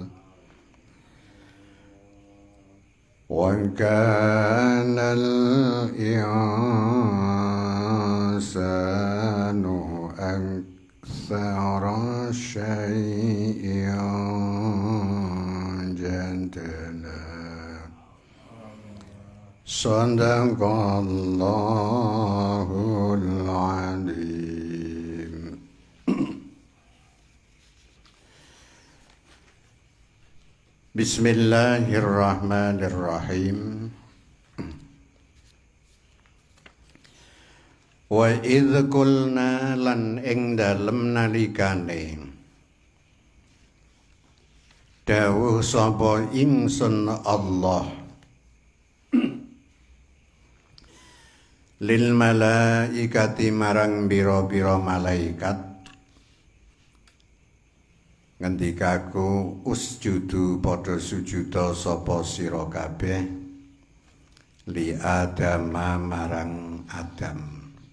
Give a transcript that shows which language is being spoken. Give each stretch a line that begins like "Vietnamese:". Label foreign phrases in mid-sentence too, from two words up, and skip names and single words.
Arabic: وكان الإنسان أكثر شيء جدلا صدق الله العظيم. بسم الله الرحمن الرحيم. وإذ قلنا
Javanese: lan ing dalem nalikane dawuh sapa ingsun Allah
Arabic: للملائكة
Javanese: marang bira-bira malaikat ngendikaku usjudu padha sujuda sapa sira kabeh
Arabic: لآدم
Javanese: marang Adam.